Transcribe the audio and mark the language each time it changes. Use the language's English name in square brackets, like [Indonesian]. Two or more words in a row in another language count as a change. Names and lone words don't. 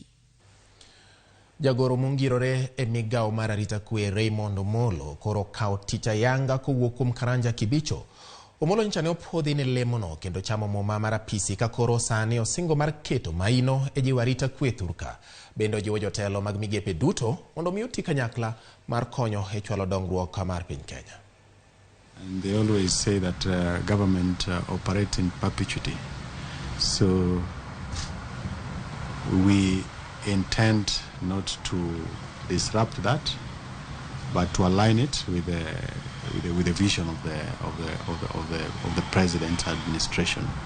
[Luo (Kenya and Tanzania)] Jagoro mongirore e migawo mar arita kwe Raymond Omolo koro kawo tich ayanga kowuok kuom Karanja Kibicho. Omolo nyicha ne opodhi ne lemono kendo chamo muma mar apisi ka koro sani osingo mar keto maino e jiwo arita kwe thurka. Bende ojiwo jotelo mag migepe duto mondo omi oti kanyakla mar konyo e chwalo dongruok mar piny Kenya. [English] And they always say that government operates in perpetuity. So we intend not to disrupt that, but to align it with the vision of the president's administration.